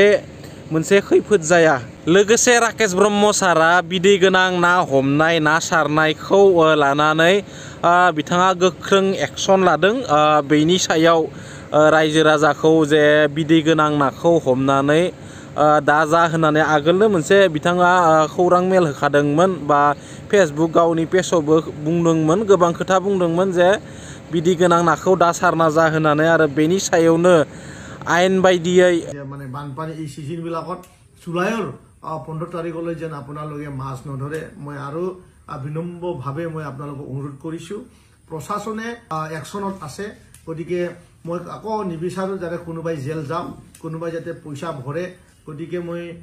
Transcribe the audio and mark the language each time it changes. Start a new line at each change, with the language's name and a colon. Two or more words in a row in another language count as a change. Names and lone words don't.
Bodo: मोनसे खैफोद जाया लोगोसे राकेश ब्रह्म सारा बिदै गोनां ना हमनाय ना सारनायखौ लानानै बिथाङा गोख्रों एक्सन लादों बेनि सायाव रायजो राजाखौ जे बिदै गोनां नाखौ हमनानै दा जा होननानै आगोलनो मोनसे बिथाङा खौरां मेल होखादोंमोन बा फेसबुक गावनि पेजआवबो बुंदोंमोन गोबां खोथा बुंदोंमन जे बिदै गोनां नाखौ दा सारना जा होननानै आरो बेनि सायावनो आइन बायदियै
Assamese: মানে বানপানী এই সিজন বিলাকত জুলাইৰ 15 তাৰিখলৈ যেন আপোনালোকে মাছ নধৰে মই আৰু বিনম্ৰভাৱে মই আপোনালোকক অনুৰোধ কৰিছো প্ৰশাসনে একশনত আছে গতিকে মই আকৌ নিবিচাৰো যাতে কোনোবাই জেল যাম কোনোবাই যাতে পইচা ভৰে গতিকে মই